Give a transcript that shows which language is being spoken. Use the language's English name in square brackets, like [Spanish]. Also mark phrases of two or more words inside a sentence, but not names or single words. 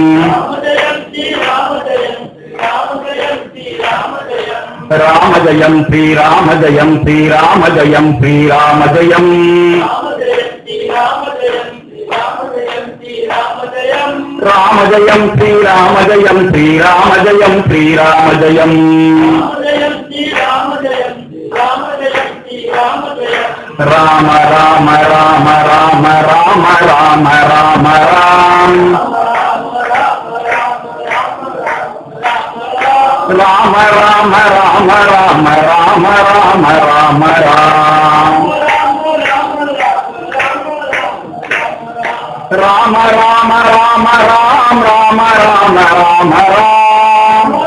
[Tamil] ராம ஜெயம் ஸ்ரீராம ஜெயம் ஸ்ரீராம ஜெயம் ஸ்ரீராம ஜெயம் ராம ஜெயம் ஸ்ரீராம ஜெயம் ஸ்ரீராம ஜெயம் ஸ்ரீராம ஜெயம் ராம ராம ராம ராம ராம ராம ராம ராம் ராம ராம ராம ராம ராம ராம ராம ராம் ராம ராம ராம ராம் ராம ராம ராம ராம்